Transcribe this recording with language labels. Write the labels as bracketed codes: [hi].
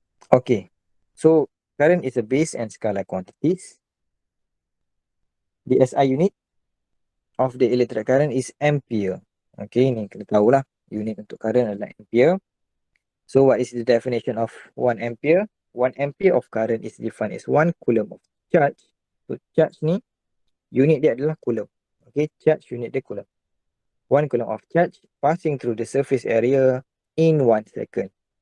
[en] Okay, so current is a base and scalar quantities. The SI unit of the electric current is ampere. [ms] Okay, ni kena tahulah unit untuk current adalah ampere. [en] So what is the definition of 1 ampere? 1 ampere of current is defined as 1 coulomb of charge. [ms] So charge ni unit dia adalah coulomb. Okay, charge unit dia coulomb. [en] 1 coulomb of charge passing through the surface area in 1 second.